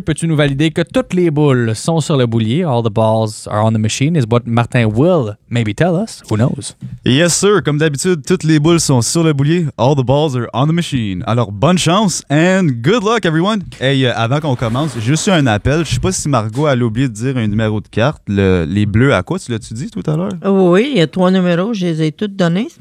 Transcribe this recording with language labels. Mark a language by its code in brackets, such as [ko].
[fr] Peux-tu nous valider que toutes les boules sont sur le boulier? [en] All the balls are on the machine, is what Martin will maybe tell us. Who knows? Yes, sir. [fr] Comme d'habitude, toutes les boules sont sur le boulier. [en] All the balls are on the machine. [fr] Alors, bonne chance [en] and good luck, everyone. Hey, [fr] avant qu'on commence, j'ai juste eu un appel. Je sais pas si Margot a oublié de dire un numéro de carte. Les bleus à quoi? Tu l'as-tu dit tout à l'heure? Oui, il y a trois numéros. Je les ai toutes données.